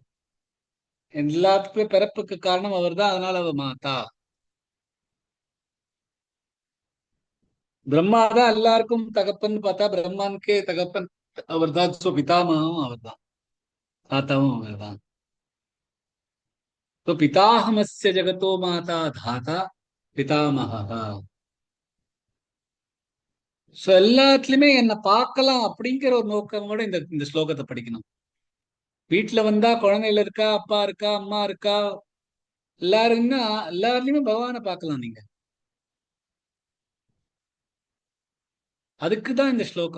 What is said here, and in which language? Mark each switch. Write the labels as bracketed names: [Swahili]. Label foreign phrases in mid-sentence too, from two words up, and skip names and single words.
[Tamil] எல்லாத்துக்குமே பிறப்புக்கு காரணம் அவர்தான். அதனால அவர் மாதா. பிரம்மா தான் எல்லாருக்கும் தகப்பன் பார்த்தா பிரம்மானுக்கே தகப்பன் அவர்தான். சோ பிதாமகம் அவர்தான், தாத்தாவும் அவர்தான். [Sanskrit] तो पिताहमस्य जगतो माता धाता पितामहः. [Tamil] சோ எல்லாத்துலயுமே என்ன பார்க்கலாம் அப்படிங்கிற ஒரு நோக்கமோட இந்த இந்த ஸ்லோகத்தை படிக்கணும். வீட்டுல வந்தா குழந்தைகள் இருக்கா, அப்பா இருக்கா, அம்மா இருக்கா, எல்லாருன்னா எல்லாருலயுமே பகவானை பார்க்கலாம் நீங்க. அதுக்குதான் இந்த ஸ்லோகம்.